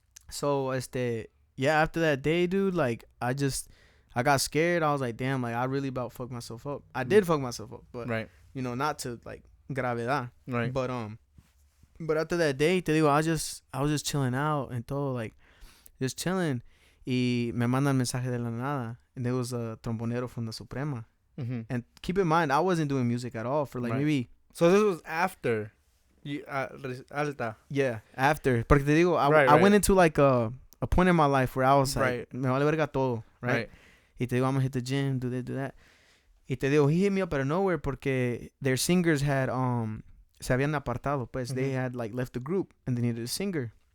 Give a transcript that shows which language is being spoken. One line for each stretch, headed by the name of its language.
English: So yeah, after that day, dude, like, I got scared. I was like, damn, like, I really about fucked myself up. I did fuck myself up, but, not to, like, gravedad. Right. But after that day,
Spanish: te digo,
English: I was just chilling out and todo, like, just chilling.
Spanish: Y me mandan mensaje de la nada.
English: And there was a trombonero from the Suprema. And keep in mind, I wasn't doing music at all for, like, maybe. So this was after you, Alta. Yeah, after. Porque te digo, I went into, like, a point in my life where I was like,
Spanish: me vale verga todo,
English: right?
Spanish: Y te digo,
English: I'm gonna hit the gym, do this, do that. Y te digo, he hit me up out of nowhere porque their singers had
Spanish: se habían apartado, pues
English: they had like left the group and they needed a singer.